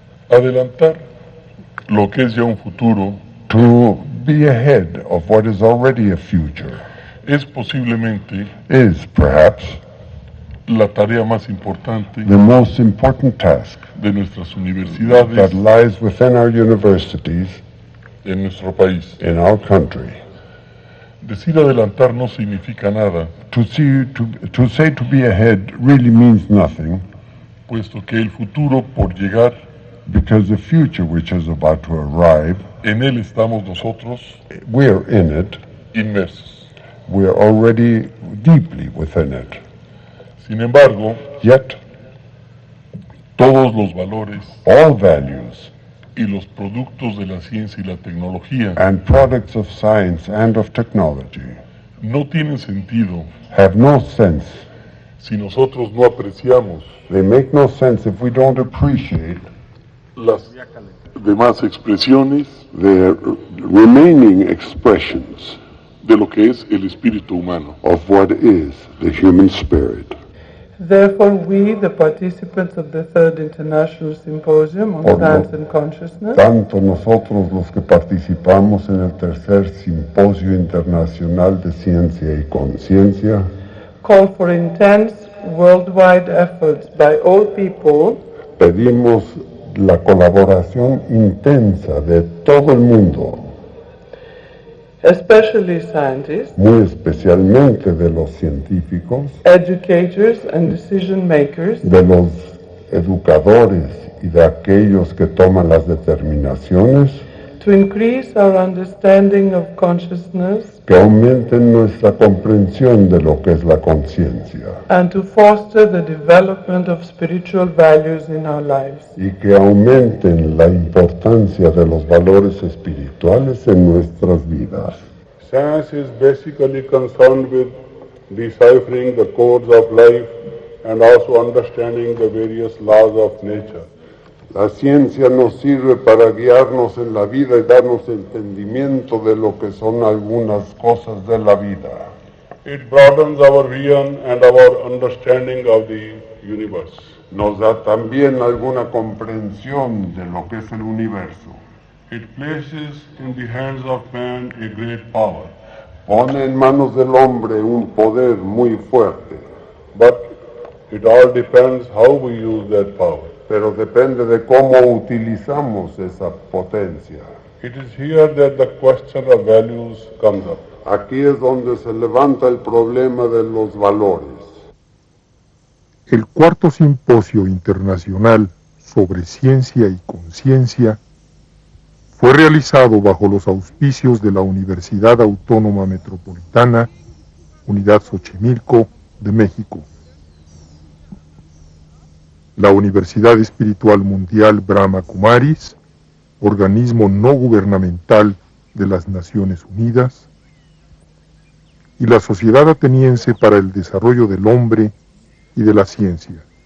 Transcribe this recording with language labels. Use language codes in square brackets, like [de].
[es] Adelantar lo que es ya un futuro, [en] to be ahead of what is already a future, [es] es posiblemente [en] is perhaps [es] la tarea más importante [en] the most important task [es] de nuestras universidades [en] that lies within our universities [es] en nuestro país. [en] in our country. [es] Decir adelantar no significa nada, [en] To say to be ahead really means nothing, [es] puesto que el futuro por llegar, [en] because the future which is about to arrive, [es] en él estamos nosotros [en] we're in it, [es] inmersos. [en] we're already deeply within it. [es] Sin embargo, [en] Yet, [es] todos los valores [en] all values [es] y los productos de la ciencia y la tecnología [en] and products of science and of technology [es] no tienen sentido [en] have no sense. [es] si nosotros no apreciamos [en] They make no sense if we don't appreciate [es] las demás expresiones [en] the remaining expressions [es] de lo que es el espíritu humano. [en] of what is the human spirit. Therefore, we, the participants of the Third International Symposium on [es] Por lo [en] Science and Consciousness, [es] tanto nosotros los que participamos en el tercer Simposio Internacional de Ciencia y Conciencia, [en] call for intense worldwide efforts by all people [es] pedimos la colaboración intensa de todo el mundo, [en] especially scientists, [es] muy especialmente de los científicos, [en] educators, and decision makers, [es] de los educadores y de aquellos que toman las determinaciones, [en] to increase our understanding of consciousness [es] que aumenten nuestra comprensión de lo que es la conciencia [en] and to foster the development of spiritual values in our lives. [es] y que aumenten la importancia de los valores espirituales en nuestras vidas. [en] Science is basically concerned with deciphering the codes of life and also understanding the various laws of nature. [es] La ciencia nos sirve para guiarnos en la vida y darnos entendimiento de lo que son algunas cosas de la vida. [en] It broadens our vision and our understanding of the universe. [es] Nos da también alguna comprensión de lo que es el universo. [en] It places in the hands of man a great power, [es] Pone en manos del hombre un poder muy fuerte, [en] but it all depends how we use that power. [es] pero depende de cómo utilizamos esa potencia. [en] It is here that the question of values comes up. [es] Aquí es donde se levanta el problema de los valores. El cuarto Simposio Internacional sobre Ciencia y Conciencia Fue realizado bajo los auspicios de la Universidad Autónoma Metropolitana, Unidad Xochimilco, de México, la Universidad Espiritual Mundial Brahma Kumaris, organismo no gubernamental de las Naciones Unidas, y la Sociedad Ateniense para el Desarrollo del Hombre y de la Ciencia.